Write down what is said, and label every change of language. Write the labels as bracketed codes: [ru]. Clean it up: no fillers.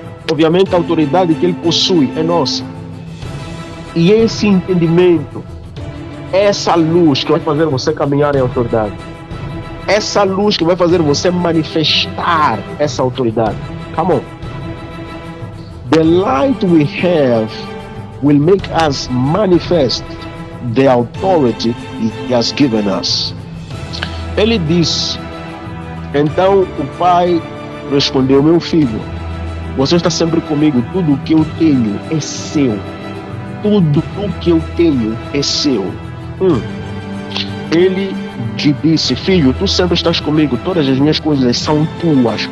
[pt] Obviamente a autoridade que ele possui é nossa. E esse entendimento, essa luz que vai fazer você caminhar em autoridade, essa luz que vai fazer você manifestar essa autoridade. [en] Come on. The light we have will make us manifest the authority He has given us. [pt] Ele disse, então o pai respondeu, meu filho, você está sempre comigo, tudo o que eu tenho é seu. Tudo o que eu tenho é seu. Ele te disse, filho, tu sempre estás comigo, todas as minhas coisas são tuas.